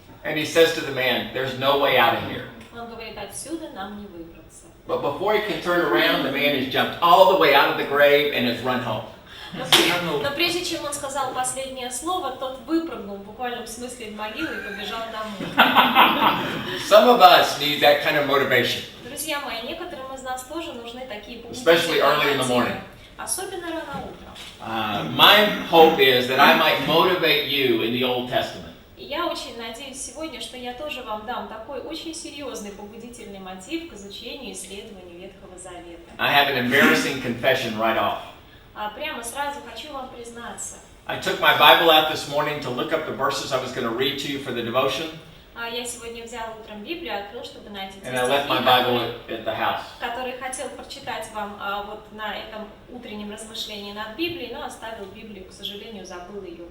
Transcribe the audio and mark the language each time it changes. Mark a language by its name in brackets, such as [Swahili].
[English] And he says to the man, there's no way out of here. [Russian] Он говорит, отсюда нам не выбраться. [English] But before he can turn around, the man has jumped all the way out of the grave and has run home. [Russian] Но прежде чем он сказал последнее слово, тот выпрыгнул в буквальном смысле из могилы и побежал домой. [English] Some of us need that kind of motivation, [Russian] Друзья мои, некоторым из нас тоже нужны такие [English] especially early in the morning. [Russian] особенно рано утром. [English] My hope is that I might motivate you in the Old Testament. [Russian] И я очень надеюсь сегодня, что я тоже вам дам такой очень серьезный побудительный мотив к изучению и исследованию Ветхого Завета. [English] I have an embarrassing confession right off. [Russian] Прямо сразу хочу вам признаться. [English] I took my Bible out this morning to look up the verses I was going to read to you for the devotion, [Russian] Я сегодня взял утром Библию, открыл, чтобы найти те [English] and I left my [Russian] стихи, [English] Bible at the house. [Russian] которые хотел прочитать вам вот на этом утреннем размышлении над Библией, но оставил Библию, к сожалению, забыл ее